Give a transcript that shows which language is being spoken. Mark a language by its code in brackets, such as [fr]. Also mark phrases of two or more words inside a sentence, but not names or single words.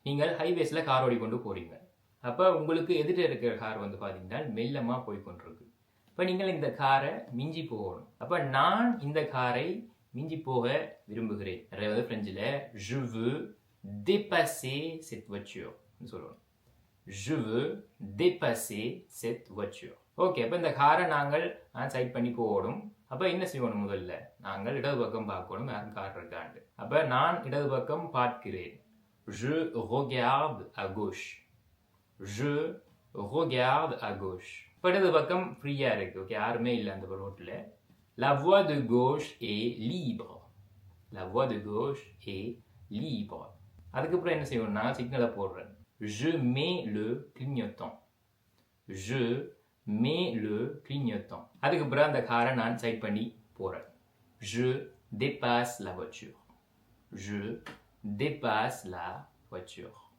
[ta] நீங்கள் ஹைவேஸில் கார் ஓடிக்கொண்டு போகிறீங்க. அப்போ உங்களுக்கு எதிர்த்து இருக்கிற கார் வந்து பார்த்தீங்கன்னா மெல்லமாக போய் கொண்டிருக்கு. இப்போ நீங்கள் இந்த காரை மிஞ்சி போகணும். அப்போ நான் இந்த காரை மிஞ்சி போக விரும்புகிறேன். நிறைய வந்து ஃப்ரெஞ்சில் [fr] je veux dépasser cette voiture [ta] சொல்லணும். [fr] je veux dépasser cette voiture. [ta] ஓகே, அப்போ இந்த காரை நாங்கள் சைட் பண்ணி போகணும். அப்போ என்ன செய்யணும்? முதல்ல நாங்கள் இடது பக்கம் பார்க்கணும், யாரும் கார் இருக்காண்டு. அப்போ நான் இடது பக்கம் பார்க்கிறேன். [fr] je regarde à gauche. je regarde à gauche. [ta] இப்போ இடது பக்கம் ஃப்ரீயா இருக்கு. ஓகே, யாருமே இல்லை அந்த ரோட்ல. [fr] La voie de gauche est libre. La voie de gauche est libre. [ta] அதுக்கப்புறம் என்ன செய்யணும்? நான் சிக்னலை போடுறேன். [fr] Je mets le clignotant. Je mets le clignotant. [ta] அதுக்கப்புறம் அந்த காரை நான் சைட் பண்ணி போறேன். [fr] Je dépasse la voiture. Je dépasse la voiture.